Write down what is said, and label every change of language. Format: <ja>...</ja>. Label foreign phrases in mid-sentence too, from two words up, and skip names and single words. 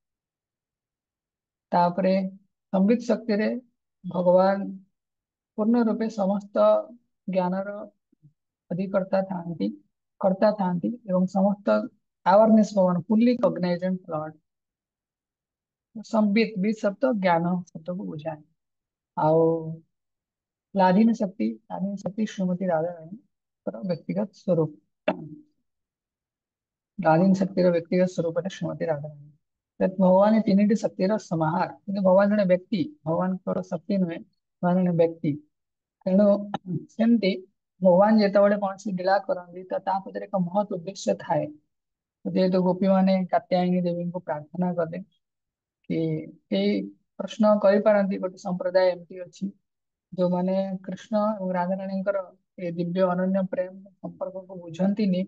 <or>ତାପରେ ସମ୍ବିତ ଶକ୍ତିରେ ଭଗବାନ ପୂର୍ଣ୍ଣ ରୂପେ ସମସ୍ତ ଜ୍ଞାନର ଅଧିକର୍ତ୍ତା ଥାନ୍ତି, କର୍ତ୍ତା ଥାନ୍ତି ଏବଂ ସମସ୍ତ ଆୱାରନେସ୍ ଭଗବାନ</or> <en>fully cognizant Lord.</en> <or>ସମ୍ବିତ ବି ଶବ୍ଦ ଜ୍ଞାନ ଶବ୍ଦକୁ ବୁଝାଏ। ଆଉ ଲାଦିନୀ ଶକ୍ତି ଶ୍ରୀମତୀ ରାଧାରାଣୀଙ୍କର ବ୍ୟକ୍ତିଗତ ସ୍ୱରୂପ। ଲାଦିନୀ ଶକ୍ତିର ବ୍ୟକ୍ତିଗତ ସ୍ୱରୂପ है श्रीमती राधारानी। ଭଗବାନ ଏ ତିନିଟି ଶକ୍ତିର ସମାହାର, କିନ୍ତୁ ଭଗବାନ ଜଣେ ବ୍ୟକ୍ତି, ଭଗବାନଙ୍କର ଶକ୍ତି ନୁହେଁ, ଭଗବାନ ଜଣେ ବ୍ୟକ୍ତି। ତେଣୁ ସେମିତି ଭଗବାନ ଯେତେବେଳେ କୌଣସି ଲୀଳା କରନ୍ତି, ତ ତା ପଛରେ ଏକ ମହତ ଉଦ୍ଦେଶ୍ୟ ଥାଏ। ଯେହେତୁ ଗୋପୀ ମାନେ କାତ୍ୟାୟନୀ ଦେବୀଙ୍କୁ ପ୍ରାର୍ଥନା କଲେ କି, ଏଇ ପ୍ରଶ୍ନ କରିପାରନ୍ତି, ଗୋଟେ ସମ୍ପ୍ରଦାୟ ଏମିତି ଅଛି ଯୋଉମାନେ କୃଷ୍ଣ ଏବଂ ରାଧାରାଣୀଙ୍କର ଏ ଦିବ୍ୟ ଅନନ୍ୟ ପ୍ରେମ ସମ୍ପର୍କକୁ ବୁଝନ୍ତିନି।</or>